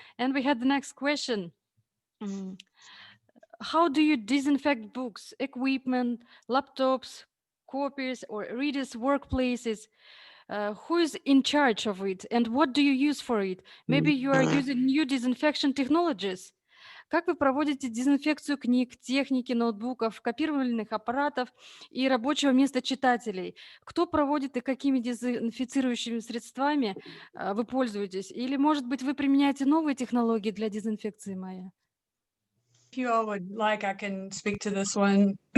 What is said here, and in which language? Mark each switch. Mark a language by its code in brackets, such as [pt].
[en] And we had the next question. How do you disinfect books, equipment, laptops, copies, or readers' workplaces? Who is in charge of it, and what do you use for it? Maybe you are using new disinfection technologies. [ru] Как вы проводите дезинфекцию книг, техники, ноутбуков, копировальных аппаратов и рабочего места читателей? Кто проводит и какими дезинфицирующими средствами вы пользуетесь? Или, может быть, вы применяете новые технологии для дезинфекции, Майя? [en] If you all would like, I can speak to this one.